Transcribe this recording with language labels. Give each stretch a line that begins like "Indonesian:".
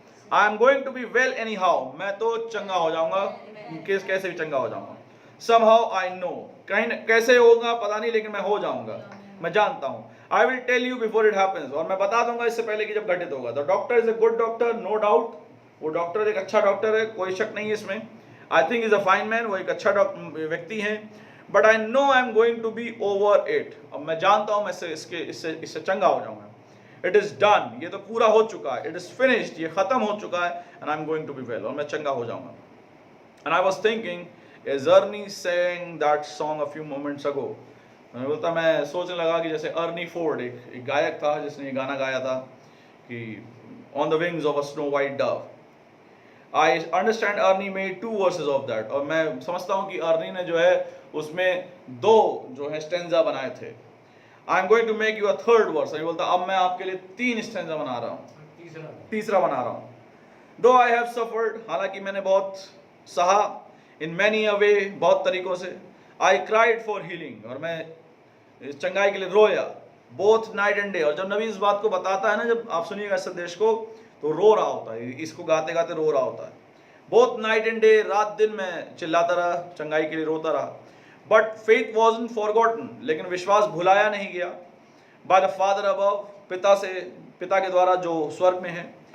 English: I am going to be well anyhow,
Hindi: मैं तो चंगा हो जाऊंगा, कैसे भी चंगा हो जाऊंगा.
English: Somehow I know,
Hindi: कहीं कैसे होगा पता नहीं, लेकिन मैं हो जाऊंगा, मैं जानता हूँ.
English: I will tell you before it happens,
Hindi: और मैं बता दूंगा इससे पहले कि जब घटित होगा.
English: The doctor is a good doctor, no doubt,
Hindi: वो डॉक्टर एक अच्छा डॉक्टर है, कोई शक नहीं है इसमें.
English: I think he is a fine man,
Hindi: वो एक अच्छा व्यक्ति है.
English: But I know I am going to be over it,
Hindi: अब मैं जानता हूँ मैं इससे चंगा हो जाऊंगा.
English: It is done,
Hindi: ये तो पूरा हो चुका है.
English: It is finished,
Hindi: ये खत्म हो चुका है.
English: And I am going to be well,
Hindi: और मैं चंगा हो जाऊंगा.
English: And I was thinking, as Ernie sang that song a few moments ago,
Hindi: मैं सोचने लगा कि जैसे अर्नी फोर्ड एक गायक था जिसने ये गाना गाया था कि
English: On the wings of a snow white dove. I understand Ernie made 2 verses of that,
Hindi: और मैं समझता हूँ कि अर्नी ने जो है उसमें 2 जो है स्टेंजा बनाए थे.
English: I am going to make you a 3rd verse,
Hindi: ये बोलता अब मैं आपके लिए 3 स्टेंजा बना रहा हूँ, तीसरा बना रहा हूँ.
English: Though I have suffered,
Hindi: हालांकि मैंने बहुत सहा,
English: in many a way,
Hindi: बहुत तरीकों से.
English: I cried for healing,
Hindi: और मैं चंगाई के लिए रोया,
English: both night and day.
Hindi: और जब नबी इस बात को बताता है ना, जब आप सुनिएगा इस संदेश को, तो रो रहा होता है, इसको गाते गाते रो रहा होता है.
English: both night and day,
Hindi: रात दिन मैं चिल्लाता रहा, चंगाई के लिए रोता रहा.
English: But faith wasn't forgotten,
Hindi: लेकिन विश्वास भुलाया नहीं गया.
English: By the Father above,
Hindi: पिता के द्वारा जो स्वर्ग में है.